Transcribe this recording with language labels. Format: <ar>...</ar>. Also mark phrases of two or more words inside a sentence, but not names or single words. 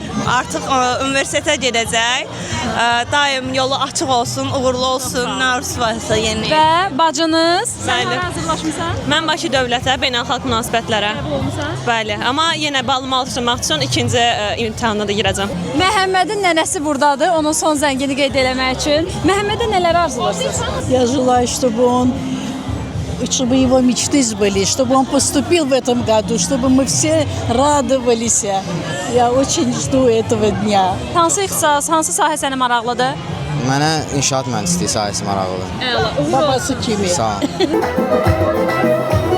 <az>Artıq universitetə gedəcək. Daim yolu açıq olsun, uğurlu olsun, nə arzusu varsa yeni. Və bacınız, sən hara hazırlaşmısan? Mən Bakı Dövlətə, beynəlxalq münasibətlərə. Qəbul olmusan? Bəli, amma yenə balımı alışdırmaq üçün ikinci imtahana da girəcəm. Məhəmmədin nənəsi buradadır, onun son zəngini qeyd eləmək üçün. Məhəmmədə nələr arzularsınız?</az> <ru>Я желаю, чтобы его мечты сбылись, чтобы он поступил в этом году, чтобы мы все радовались. Я очень жду этого дня.</ru> <az>Hansı ixtisas, hansı sahə sənə maraqlıdır? Mənə inşaat mühəndisliyi sahəsi maraqlıdır. Əla, uğur olsun. Babası kimi. Sağ ol.</az>